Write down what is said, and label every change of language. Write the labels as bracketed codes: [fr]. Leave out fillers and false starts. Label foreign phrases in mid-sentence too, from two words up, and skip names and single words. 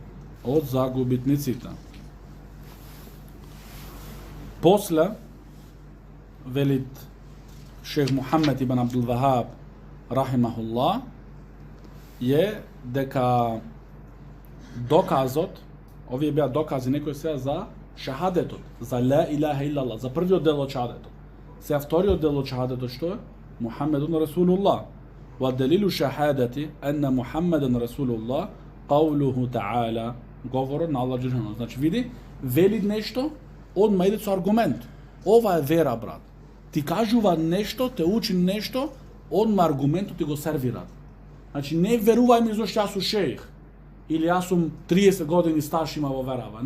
[mk] После велит шех Мухаммед ибн Абдул Вахаб рахимахуллах е дека доказот, овие беа докази некои сега за шахадетот, за [ar] لا إله إلا الله, [mk] за првиот дел од шахадетот. Сега вториот дел од шахадетот што е? [ar] محمد رسول الله. والدليل شهادة أن محمدا رسول الله قوله تعالى [mk] говорот на [ar] الله جل شأنه. [mk] Значи види, вели нешто, одма иде со аргумент. Ова е вера, брат. Ти кажува нешто, те учи нешто, одма аргументот ти го сервира. Значи не верувај ми зашто јас сум шејх или јас сум 30 години стаж има во верава.